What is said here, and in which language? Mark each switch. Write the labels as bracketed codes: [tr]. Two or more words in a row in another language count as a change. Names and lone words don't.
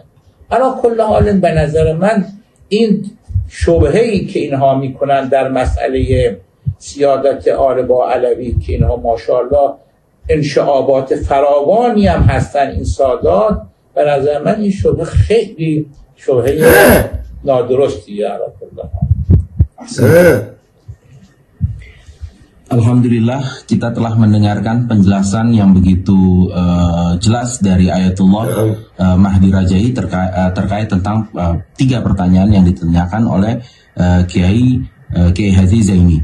[fa] علی کل حال به نظر من این شبهه‌ای که اینها میکنن در مسئله سیادت آل با علوی که اینها ماشاءالله انشعابات فراوانی هم هستن این سادات، به نظر من این شبهه خیلی شبهه نادرستیه. [id] Alhamdulillah, kita telah mendengarkan penjelasan yang begitu jelas dari Ayatullah Mahdi Rajai terkait tentang 3 pertanyaan yang ditanyakan oleh Kiai Haji Zaini.